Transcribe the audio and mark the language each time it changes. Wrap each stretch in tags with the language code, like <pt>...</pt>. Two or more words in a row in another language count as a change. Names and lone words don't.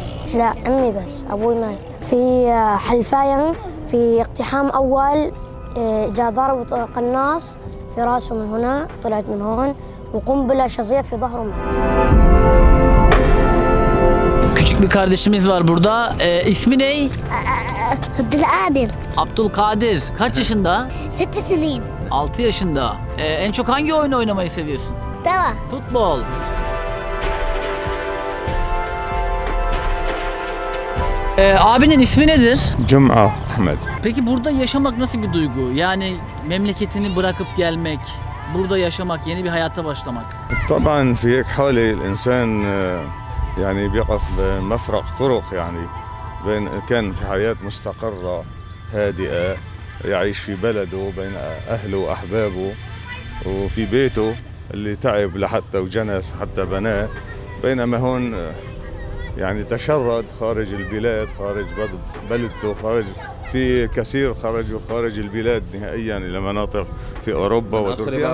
<ar>لا أمي بس أبوي مات في حلفاين في اقتحام أول جاء ضرب قناص في راسه من هنا طلعت من هون وقنبلة شظية في ظهره مات.</ar> <tr>Küçük bir kardeşimiz var burada. İsmi ne? Abdülkadir. Abdülkadir. Kaç yaşında?</tr> <ar>6 سنين.</ar> <tr>6 yaşında. En çok hangi oyunu oynamayı seviyorsun?</tr> <ar>توا.</ar> <tr>Futbol. Abinin ismi nedir?</tr> <ar>جمعة أحمد.</ar> <tr>Peki burada yaşamak nasıl bir duygu? Yani memleketini bırakıp gelmek, burada yaşamak, yeni bir hayata başlamak.</tr> <ar>طبعا في هيك حالة الإنسان يعني بيقف بمفرق طرق يعني بين كان في حياة مستقرة هادئة يعيش في بلده بين أهله وأحبابه وفي بيته اللي تعب لحتى وجنس حتى بناه بينما هون يعني تشرد خارج البلاد خارج بلدته خارج في كثير خرجوا خارج البلاد نهائيا إلى مناطق في أوروبا وتركيا</ar>